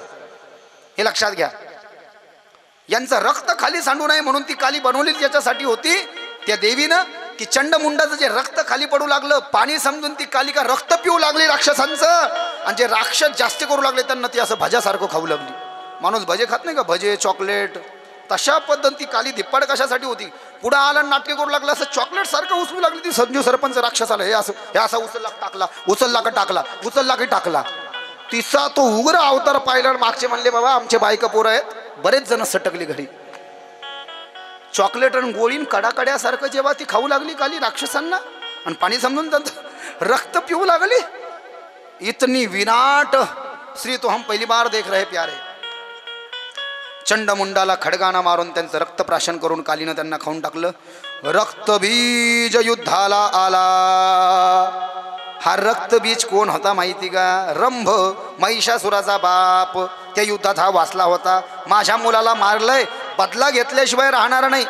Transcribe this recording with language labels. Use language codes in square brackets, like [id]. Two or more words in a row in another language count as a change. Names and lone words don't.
[mr] हे लक्षात घ्या. यांचं रक्त खाली सांडू नये म्हणून ती काली बनवली त्याच्यासाठी होती. त्या देवीनं की चंडमुंडाचं जे रक्त खाली पडू लागलं, पाणी समजून ती कालिका रक्त पिऊ लागली राक्षसांचं. आणि जे राक्षस जास्त करू लागले त्यांना ती असं भज्यासारखं खाऊ लागली. माणूस भजे खात नाही का, भजे चॉकलेट, तशा पद्धती काली धिप्पाड कशासाठी होती. पुढं आलं नाट्य करू लागलं, असं चॉकलेट सारखं उचलू लागली ती संजू सरपंच राक्षसाला. हे असा उचलला टाकला, उचलला का टाकला, उचलला की टाकला. तिचा तो उग्र अवतार पाहिला. मागचे म्हणले बाबा आमचे बायका पोरं आहेत, बरेच जण सटकली घरी. चॉकलेट आणि गोळीन कडाकड्यासारखं जेव्हा ती खाऊ लागली काली राक्षसांना आणि पाणी समजून त्यांचं रक्त पिऊ लागली. [hi] इतनी विनाट श्री तो हम पहिली बार देख रहे प्यारे. [mr] चंडमुंडाला खडगाना मारून त्यांचं रक्त प्राशन करून कालीनं त्यांना खाऊन टाकलं. रक्तबीज युद्धाला आला. हा रक्तबीज कोण होता माहिती का? रंभ, महिषासुराचा बाप. त्या युद्धात हा वाचला होता. माझ्या मुलाला मारलंय, बदला घेतल्याशिवाय राहणार नाही.